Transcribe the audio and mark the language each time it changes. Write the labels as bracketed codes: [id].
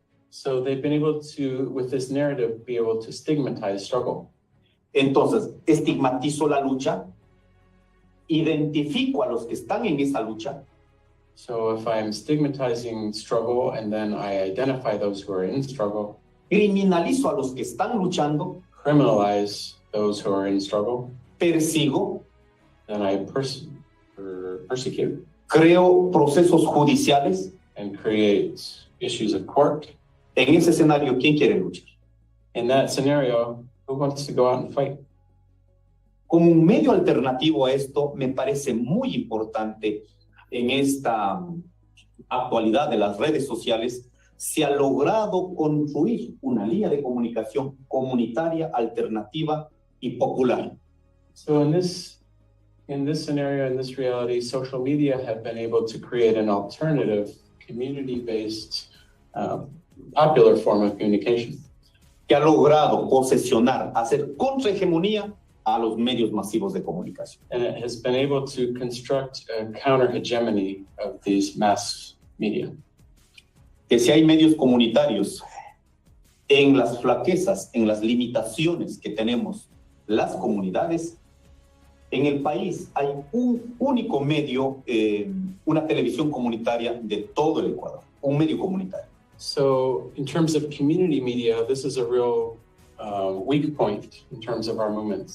[en] So they've been able to, with this narrative, be able to stigmatize struggle. [es] Entonces, estigmatizo la lucha, identifico a los que están en esa lucha. [en] So if I'm stigmatizing struggle and then I identify those who are in struggle, [es] criminalizo a los que están luchando, [en] criminalize those who are in struggle, [es] persigo, [en] then I persecute, [es] creo procesos judiciales, [en] and create issues of court. [es] En ese escenario, ¿quién quiere luchar? [en] In that scenario, who wants to go out and fight? [es] Como un medio alternativo a esto, me parece muy importante en esta actualidad de las redes sociales, se ha logrado construir una línea de comunicación comunitaria, alternativa y popular. [en] So in this scenario, in this reality, social media have been able to create an alternative, community-based, popular form of communication. [es] Que ha logrado posesionar, hacer contrahegemonía a los medios masivos de comunicación. [en] And it has been able to construct a counter-hegemony of these mass media. [es] Que si hay medios comunitarios en las flaquezas, en las limitaciones que tenemos las comunidades, en el país hay un único medio, una televisión comunitaria de todo el Ecuador, un medio comunitario. [en] So in terms of community media, this is a real weak point in terms of our movements.